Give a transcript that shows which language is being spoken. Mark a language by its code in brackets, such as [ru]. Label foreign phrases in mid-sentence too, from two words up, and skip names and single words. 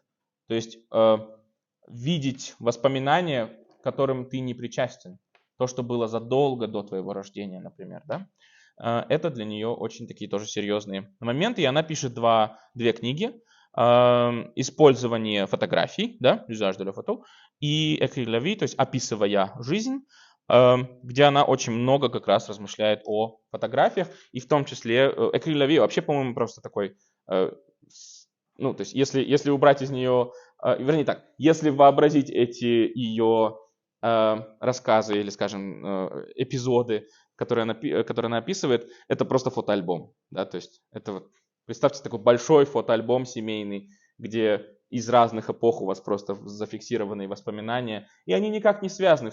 [ru] То есть видеть воспоминания, к которым ты не причастен. То, что было задолго до твоего рождения, например, да? Это для нее очень такие тоже серьезные моменты. И она пишет две книги. Использование фотографий, да, «L'usage de la photo», и «Écrire la vie», то есть «Описывая жизнь», где она очень много как раз размышляет о фотографиях, и в том числе «Écrire la vie» вообще, по-моему, просто такой, ну, то есть если убрать из нее, вернее так, если вообразить эти ее рассказы или, скажем, эпизоды, которые она описывает, это просто фотоальбом, да, то есть это вот, представьте такой большой фотоальбом семейный, где из разных эпох у вас просто зафиксированные воспоминания, и они никак не связаны.